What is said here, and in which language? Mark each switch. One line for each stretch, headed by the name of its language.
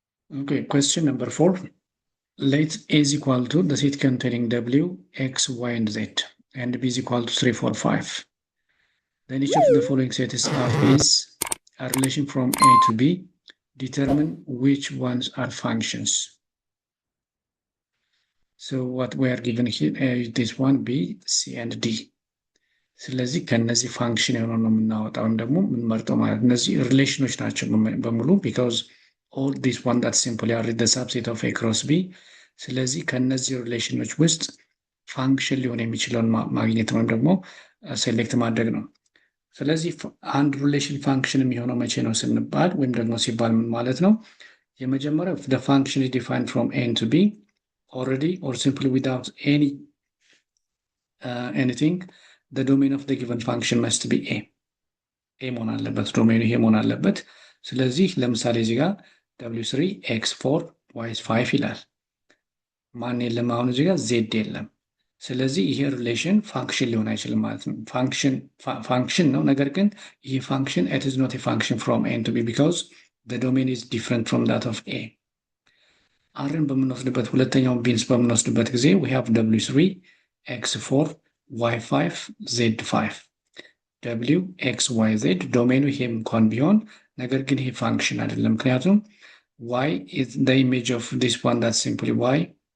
English: Okay, question number 4. Let A is equal to the set containing W, X, Y, and Z, and B is equal to 3, 4, 5. Then each of the following sets of is a relation from A to B. Determine which ones are functions. So what we are given here is this one, B, C, and D.
Amharic: ስለዚህ ከነዚህ ፋንክሽን የሆነ ነው የምናወጣው ወይም ደግሞ የምንመርጠው ማለት እነዚህ ሪሌሽኖች ናቸው በሙሉ,
English: because all this one that simply are the subset of A cross B.
Amharic: ስለዚህ ከነዚህ ሪሌሽኖች ውስጥ ፋንክሽን ሊሆን የሚችለውን ማግኘት ወይም ደግሞ ሴሌክት ማድረግ ነው። ስለዚህ አንድ ሪሌሽን ፋንክሽን የሚሆነው መቼ ነው ስንባል ወይም ደግሞ ሲባል ምን ማለት ነው?
English: የመጀመሪያው the function is defined from A to B already or simply without anything. The domain of the given function must be A.
Amharic: A መሆን አለበት ዶሜኑ ይሄ መሆን አለበት። ስለዚህ ለምሳሌ እዚህ ጋር w3 x4 y5 ይላል። ማን የለም አሁን እዚህ ጋር z የለም። ስለዚህ ይሄ ሪሌሽን ፋንክሽን ሊሆን አይችልም ማለት ነው። ፋንክሽን ነው፣ ነገር ግን ይሄ ፋንክሽን
English: it is not a function from A to B because the domain is different from that of A.
Amharic: አርን በምንወስድበት ሁለተኛውን ቢንስ በምንወስድበት ጊዜ we have w3 x4 y5 z5 w x y z ዶሜኑ ይሄም እንኳን ቢሆን ነገር ግን ይሄ ፋንክሽን አይደለም፣ ምክንያቱም
English: y is the image of this one, that's simply y.